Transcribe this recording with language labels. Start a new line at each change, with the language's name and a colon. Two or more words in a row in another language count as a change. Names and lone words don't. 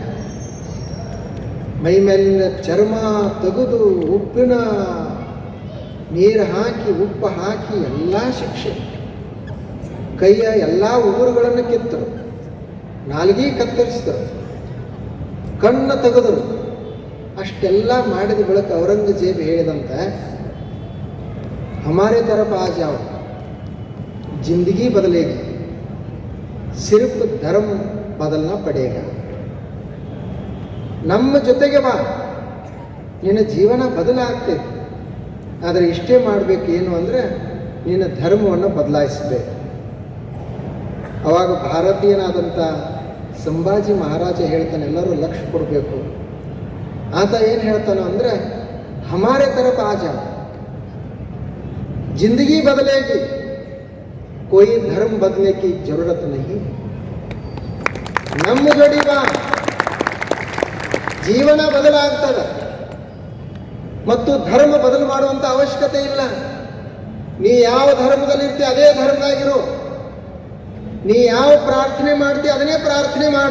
Kannada: ಮೈ ಮೇಲಿನ ಚರ್ಮ ತೆಗೆದು ಉಪ್ಪಿನ ನೀರು ಹಾಕಿ ಉಪ್ಪು ಹಾಕಿ ಎಲ್ಲ ಶಿಕ್ಷೆ, ಕೈಯ ಎಲ್ಲ ಉಗುರುಗಳನ್ನು ಕಿತ್ತರು, ನಾಲ್ಗೆ ಕತ್ತರಿಸಿದರು, ಕಣ್ಣು ತೆಗೆದರು. ಅಷ್ಟೆಲ್ಲ ಮಾಡಿದ ಬಳಿಕ ಔರಂಗಜೇಬ್ ಹೇಳಿದಂತೆ,
Hindi: हमारे तरफ आ जाओ, जिंदगी बदलेगी, सिर्फ धर्म बदलना पड़ेगा.
Kannada: ನಮ್ಮ ಜೊತೆಗೆ ಬಾ, ನಿನ್ನ ಜೀವನ ಬದಲಾಗ್ತೈತಿ. ಆದರೆ ಇಷ್ಟೇ ಮಾಡಬೇಕು, ಏನು ಅಂದರೆ ನಿನ್ನ ಧರ್ಮವನ್ನು ಬದಲಾಯಿಸಬೇಕು. ಅವಾಗ ಭಾರತೀಯನಾದಂಥ ಸಂಭಾಜಿ ಮಹಾರಾಜ ಹೇಳ್ತಾನೆ, ಎಲ್ಲರೂ ಲಕ್ಷ್ಯ ಕೊಡಬೇಕು. ಆತ ಏನು ಹೇಳ್ತಾನೋ ಅಂದರೆ,
Hindi: हमारे तरफ आ जाओ, जिंदगी बदलेगी, कोई धर्म बदलने की जरूरत नहीं.
Kannada: ನಮ್ಮ ಜೋಡಿ ಬಾ, ಜೀವನ ಬದಲಾಗ್ತದೆ ಮತ್ತು ಧರ್ಮ ಬದಲು ಮಾಡುವಂಥ ಅವಶ್ಯಕತೆ ಇಲ್ಲ. ನೀ ಯಾವ ಧರ್ಮದಲ್ಲಿ ಇರ್ತೀಯ ಅದೇ ಧರ್ಮದಾಗಿರು, ನೀ ಯಾವ ಪ್ರಾರ್ಥನೆ ಮಾಡ್ತೀಯ ಅದನ್ನೇ ಪ್ರಾರ್ಥನೆ ಮಾಡು.